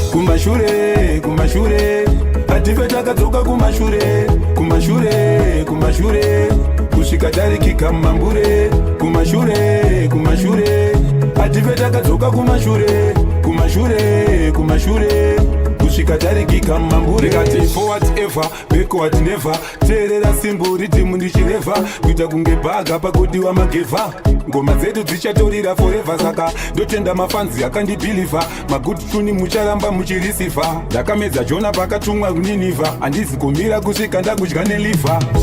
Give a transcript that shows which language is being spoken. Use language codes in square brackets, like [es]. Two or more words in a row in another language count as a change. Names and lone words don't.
[sn] Kumashure, kumashure, hatife takadzoka kumashure. Kumashure, kumashure, kusvika tarikika mambure. Kumashure, kumashure, hatife takadzoka kumashure. Kumashure, kumashure, kusvika tarikika mambure. [en] Ndikati forward ever, backward never. [sn] Teerera simbo ridhimu ndichirevha, kuita kunge bhaga pakodiwa magevha. Ngoma dzedu dzichatorira forever, saka ndotenda mafanzi akandibhilivha. Magood tune mucharamba muchirisivha. Ndakamedza Jona pakatumwa kuNineveh, handizi kumira kusvika ndakudya nelivha.